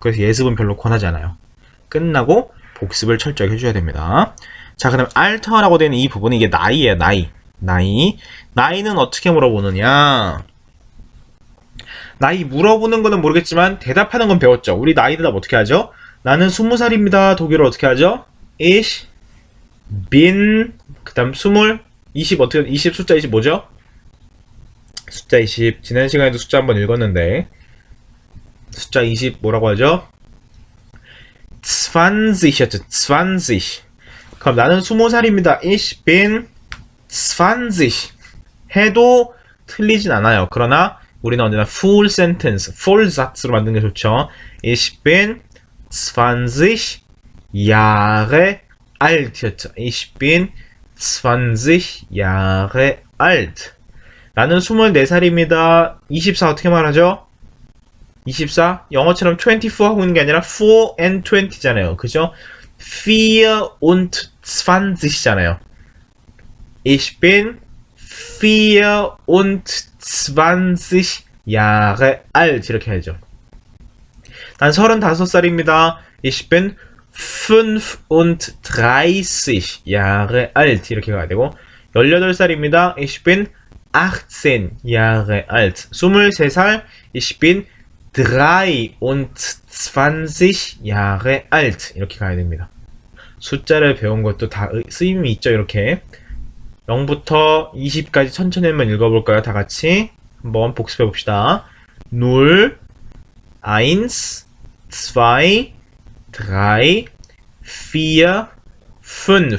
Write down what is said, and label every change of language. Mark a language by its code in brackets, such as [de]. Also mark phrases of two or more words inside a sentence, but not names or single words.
[ko] 그래서 예습은 별로 권하지 않아요. 끝나고 복습을 철저하게 해줘야 됩니다. 자, 그 다음에 알터라고 되는 이 부분이 이게 나이예요. 나이는 어떻게 물어보느냐. 나이 물어보는 거는 모르겠지만 대답하는 건 배웠죠. 우리 나이 대답 어떻게 하죠? 나는 20살입니다. 독일어 어떻게 하죠? [de] Ich bin [ko] 그 다음 20 어떻게 20 숫자 20 뭐죠? 숫자 20 지난 시간에도 숫자 한번 읽었는데 숫자 20 뭐라고 하죠? 20였죠. 20 그럼 나는 20살입니다. [de] Ich bin [ko] 20 해도 틀리진 않아요. 그러나 우리는 언제나 [en] full sentence, [ko] full 사츠로 만드는 게 좋죠. [de] Ich bin 20 Jahre alt였죠. Ich bin 20 Jahre alt. [ko] 나는 24살입니다. 24 어떻게 말하죠? 24? 영어처럼 24 하고 있는 게 아니라 4 and 20잖아요. 그죠? [de] 4 und 20잖아요. Ich bin 4 und 20 Jahre alt. [ko] 이렇게 해야죠. 난 35살입니다. [de] Ich bin 35 Jahre alt. [ko] 이렇게 가야 되고 18살입니다. [de] Ich bin 18 Jahre alt. 23살 Ich bin 23 Jahre alt. [ko] 이렇게 가야 됩니다. 숫자를 배운 것도 다 쓰임이 있죠. 이렇게 0부터 20까지 천천히 한번 읽어볼까요? 다 같이 한번 복습해 봅시다. 0, 1, 2, 3, 4, 5,